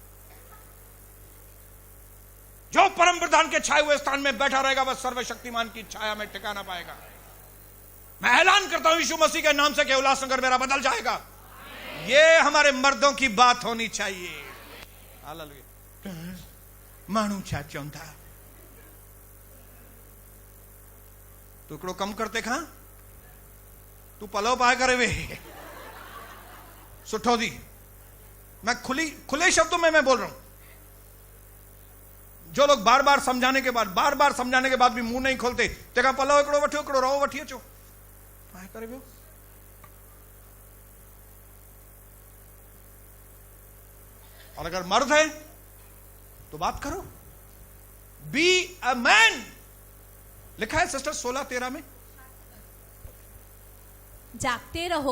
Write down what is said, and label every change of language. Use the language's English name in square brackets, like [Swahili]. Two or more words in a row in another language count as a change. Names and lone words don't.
[Hindi] जो परम प्रधान के छाए हुए स्थान में बैठा रहेगा वह सर्वशक्तिमान की छाया में टिका ना पाएगा। मैं ऐलान करता हूं यीशु मसीह के नाम से कि उल्लासनगर मेरा बदल जाएगा। ये हमारे मर्दों की बात होनी चाहिए। हालेलुया। [Sindhi] मानू छा चवंदा तू हिकिड़ो कम करते खां, तू पलव पाए करे वे सुठो थी। [Hindi] मैं खुले शब्दों में मैं बोल रहा हूं। जो लोग बार बार समझाने के बाद भी मुंह नहीं खोलते, [Sindhi] तंहिंखां पलव हिकिड़ो वठो, हिकिड़ो रवो वठी अचो, पाए करे वियो। [Hindi] और अगर मर्द है तो बात करो। [English] be a man, [Hindi] लिखा है सिस्टर 16:13 में। जागते रहो,